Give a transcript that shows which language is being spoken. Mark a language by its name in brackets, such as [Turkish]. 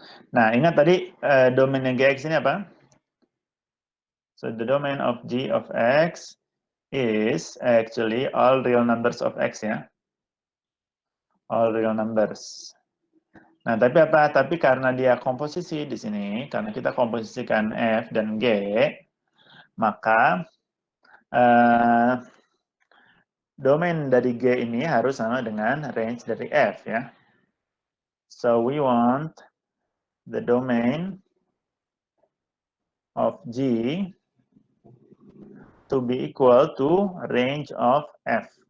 [Indonesian] Nah, ingat tadi domainnya gx ini apa? [English] So the domain of g of x is actually all real numbers of x ya. All real numbers. [Indonesian] Nah, tapi apa? Tapi karena dia komposisi di sini, karena kita komposisikan f dan g, maka domain dari g ini harus sama dengan range dari f ya. [English] So we want the domain of g to be equal to range of f.